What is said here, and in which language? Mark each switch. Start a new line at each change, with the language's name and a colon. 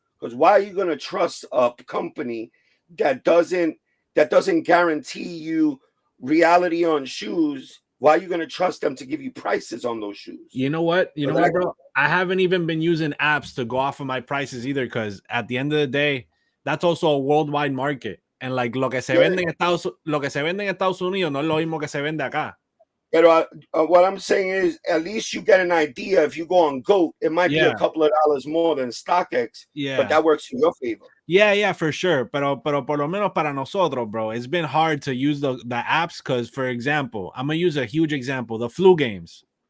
English: Because why are you gonna trust a company that doesn't guarantee you reality on shoes? Why are you gonna trust them to give you prices on those shoes? You know what, bro? I haven't even been using apps to go off of my prices either, because at the end of the day, that's also a worldwide market. And like
Spanish: lo que se vende en Estados Unidos no es lo mismo que se vende acá.
English: But what I'm saying is, at least you get an idea. If you go on GOAT, it might be a couple of dollars more than StockX. Yeah, but that works in your favor. Yeah, for sure.
Spanish: Pero por lo menos para nosotros,
English: bro, it's been hard to use the apps because, for example, I'm gonna use a huge example: the flu games.